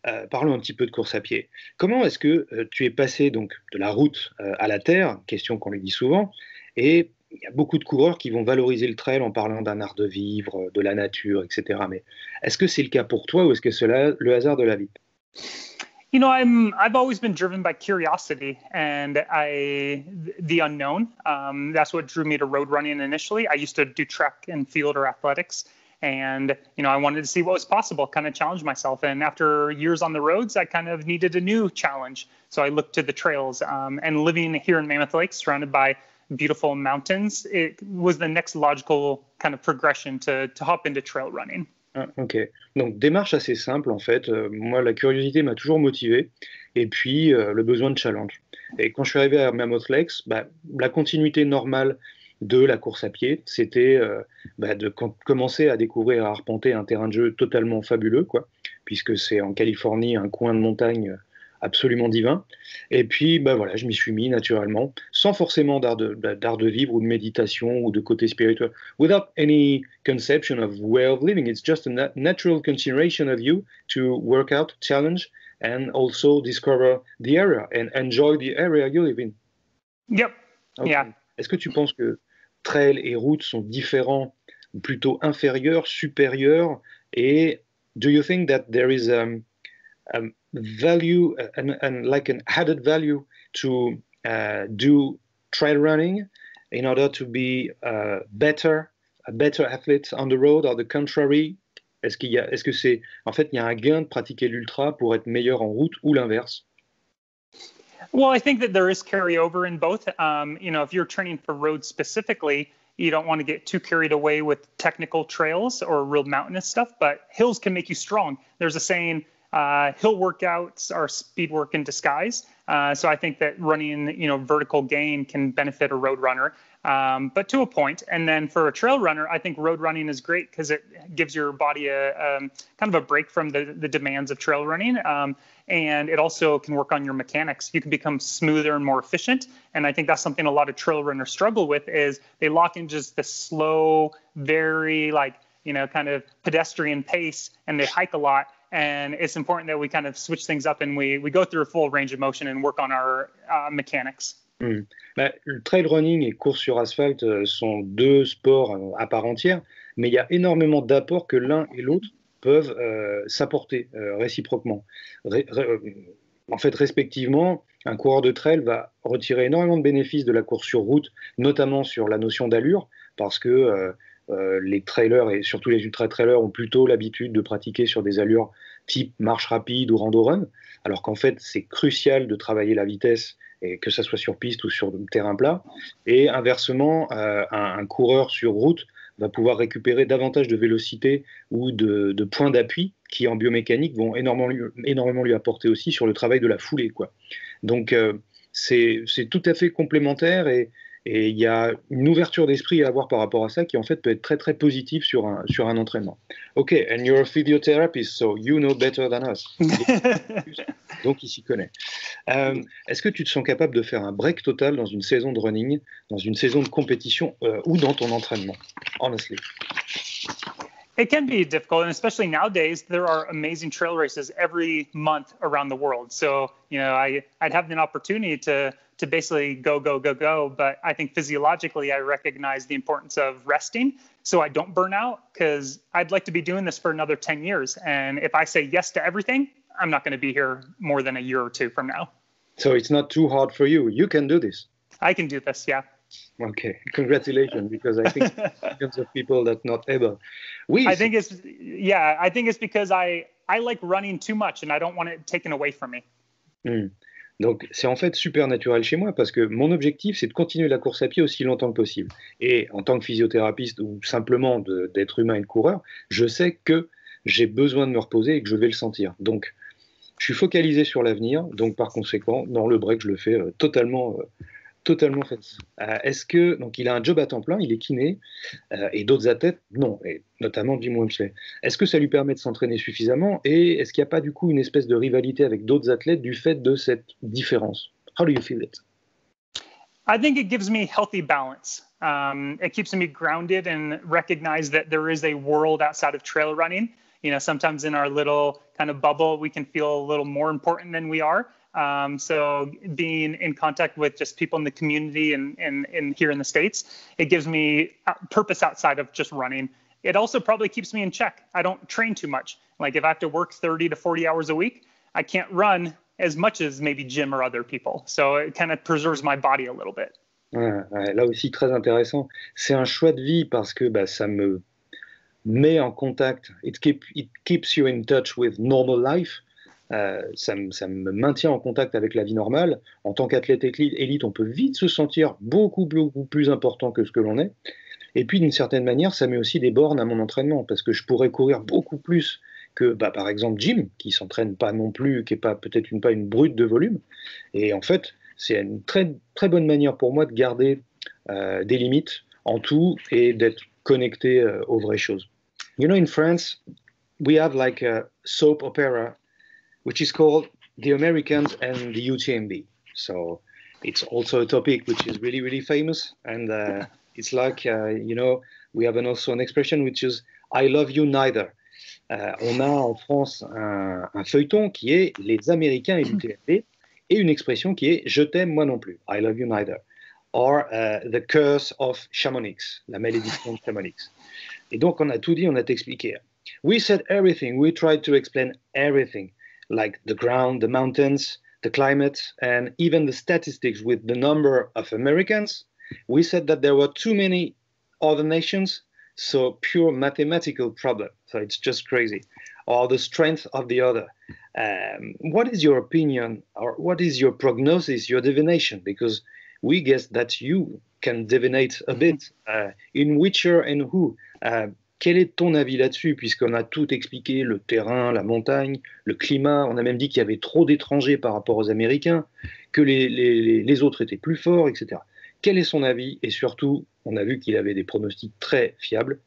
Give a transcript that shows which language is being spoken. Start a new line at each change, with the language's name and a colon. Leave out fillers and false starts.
French: Parlons un petit peu de course à pied. Comment est-ce que tu es passé donc de la route à la terre, question qu'on lui dit souvent, et il y a beaucoup de coureurs qui vont valoriser le trail en parlant d'un art de vivre, de la nature, etc. Mais est-ce que c'est le cas pour toi, ou est-ce que c'est le hasard de la vie?
English: I've always been driven by curiosity and the unknown. That's what drew me to road running initially. I used to do track and field or athletics. And, I wanted to see what was possible, kind of challenge myself. And after years on the roads, I kind of needed a new challenge. So I looked to the trails, and living here in Mammoth Lake, surrounded by beautiful mountains, it was the next logical kind of progression to hop into trail running.
French: Ok, donc démarche assez simple en fait. Moi, la curiosité m'a toujours motivé, et puis le besoin de challenge. Et quand je suis arrivé à Mammoth Lakes, la continuité normale de la course à pied, c'était de commencer à découvrir et à arpenter un terrain de jeu totalement fabuleux, quoi, puisque c'est en Californie un coin de montagne absolument divin. Et puis, voilà, je m'y suis mis naturellement, sans forcément d'art de vivre ou de méditation ou de côté spirituel.
English: Without any conception of way of living, it's just a natural consideration of you to work out, challenge, and also discover the area and enjoy the area you live in. Yep. Okay. Yeah.
French: Est-ce que tu penses que trail et route sont différents, ou plutôt inférieurs, supérieurs?
English: Et do you think that there is a value and like an added value to do trail running in order to be a better athlete on the road, or the contrary?
French: Est-ce que c'est, en fait, il y a un gain de pratiquer l'ultra pour être meilleur en route, ou l'inverse?
English: Well, I think that there is carryover in both. If you're training for road specifically, you don't want to get too carried away with technical trails or real mountainous stuff, but hills can make you strong. There's a saying, hill workouts are speed work in disguise. So I think that running, vertical gain can benefit a road runner, but to a point. And then for a trail runner, I think road running is great because it gives your body a kind of a break from the demands of trail running. And it also can work on your mechanics. You can become smoother and more efficient. And I think that's something a lot of trail runners struggle with, is they lock in just the slow, very kind of pedestrian pace, and they hike a lot. And it's important that we kind of switch things up and we go through a full range of motion and work on our mechanics.
French: Le trail running et course sur asphalte sont deux sports à part entière, mais il y a énormément d'apports que l'un et l'autre peuvent s'apporter réciproquement. En fait, respectivement, un coureur de trail va retirer énormément de bénéfices de la course sur route, notamment sur la notion d'allure, parce que les trailers et surtout les ultra-trailers ont plutôt l'habitude de pratiquer sur des allures type marche rapide ou rando-run, alors qu'en fait, c'est crucial de travailler la vitesse, et que ça soit sur piste ou sur terrain plat. Et inversement, un coureur sur route va pouvoir récupérer davantage de vélocité ou de points d'appui qui, en biomécanique, vont énormément lui apporter aussi sur le travail de la foulée, quoi. Donc, c'est tout à fait complémentaire, et il y a une ouverture d'esprit à avoir par rapport à ça qui, en fait, peut être très, très positive sur un entraînement.
English: OK, and you're a physiotherapist, so you know better than us.
French: Donc, il s'y connaît. Est-ce que tu te sens capable de faire un break total dans une saison de running, dans une saison de compétition ou dans ton entraînement?
English: Honestly. It can be difficult, and especially nowadays, there are amazing trail races every month around the world. So, I'd have an opportunity to basically go, but I think physiologically, I recognize the importance of resting so I don't burn out, because I'd like to be doing this for another 10 years. And if I say yes to everything, I'm not going to be here more than a year or two from now. So it's not too hard for you. You can do this. I can do this, yeah. Okay, congratulations, because I think millions of people that not able. I think it's because I like running too much and I don't want it taken away from me.
French: Donc c'est en fait super naturel chez moi, parce que mon objectif, c'est de continuer la course à pied aussi longtemps que possible. Et en tant que physiothérapeute ou simplement d'être humain et de coureur, je sais que j'ai besoin de me reposer et que je vais le sentir. Donc je suis focalisé sur l'avenir, donc par conséquent, dans le break, je le fais totalement fait. Est-ce que, donc il a un job à temps plein, il est kiné, et d'autres athlètes, non, et notamment Jim Walmsley. Est-ce que ça lui permet de s'entraîner suffisamment, et est-ce qu'il n'y a pas du coup une espèce de rivalité avec d'autres athlètes du fait de cette différence?
English: How do you feel it? I think it gives me healthy balance. It keeps me grounded and recognize that there is a world outside of trail running. Sometimes in our little kind of bubble, we can feel a little more important than we are. So being in contact with just people in the community and here in the States, it gives me purpose outside of just running. It also probably keeps me in check. I don't train too much. Like if I have to work 30 to 40 hours a week, I can't run as much as maybe Jim or other people. So it kind of preserves my body a little bit.
French: Ouais, là aussi, très intéressant. C'est un choix de vie parce que ça me met en contact.
English: It keeps you in touch with normal life.
French: Ça me maintient en contact avec la vie normale. En tant qu'athlète élite, on peut vite se sentir beaucoup plus important que ce que l'on est. Et puis, d'une certaine manière, ça met aussi des bornes à mon entraînement, parce que je pourrais courir beaucoup plus que, par exemple, Jim, qui s'entraîne pas non plus, qui est pas peut-être pas une brute de volume. Et en fait, c'est une très, très bonne manière pour moi de garder des limites en tout et d'être connecté aux vraies choses.
English: In France, we have like a soap opera, which is called The Americans and the UTMB. So it's also a topic which is really, really famous. And it's like, we have also an expression which is I love you neither.
French: On a en France un feuilleton qui est les Américains et l'UTMB, et une expression qui est je t'aime moi non plus.
English: I love you neither. or The Curse of Chamonix,
French: la malédiction de Chamonix. Et donc, on a tout dit, on a expliqué.
English: We said everything. We tried to explain everything, like the ground, the mountains, the climate, and even the statistics with the number of Americans. We said that there were too many other nations, so pure mathematical problem. So it's just crazy. Or the strength of the other. What is your opinion, or what is your prognosis, your divination? Because we guess that you can divinate a bit. In whicher and who?
French: Quel est ton avis là-dessus, puisqu'on a tout expliqué, le terrain, la montagne, le climat, on a même dit qu'il y avait trop d'étrangers par rapport aux Américains, que les autres étaient plus forts, etc. Quel est son avis? Et surtout, on a vu qu'il avait des pronostics très fiables.